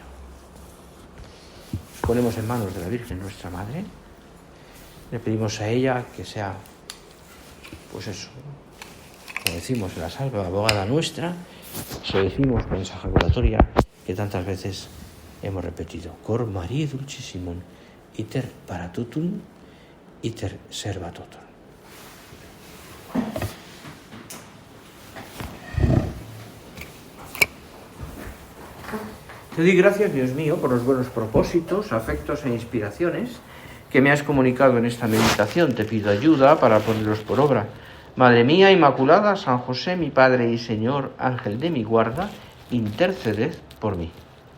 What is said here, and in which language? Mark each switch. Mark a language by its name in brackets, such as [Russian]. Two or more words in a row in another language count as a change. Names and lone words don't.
[Spanish] Nos ponemos en manos de la Virgen, nuestra Madre. Le pedimos a ella que sea, pues eso, como decimos en la salve, abogada nuestra, se decimos con esa ejaculatoria que tantas veces hemos repetido. [Latin] Cor Marie Dulcissimum, iter paratutum, iter servatotum. [Spanish] Te doy gracias, Dios mío, por los buenos propósitos, afectos e inspiraciones que me has comunicado en esta meditación. Te pido ayuda para ponerlos por obra. Madre mía Inmaculada, San José, mi Padre y Señor, Ángel de mi guarda, interceded por mí.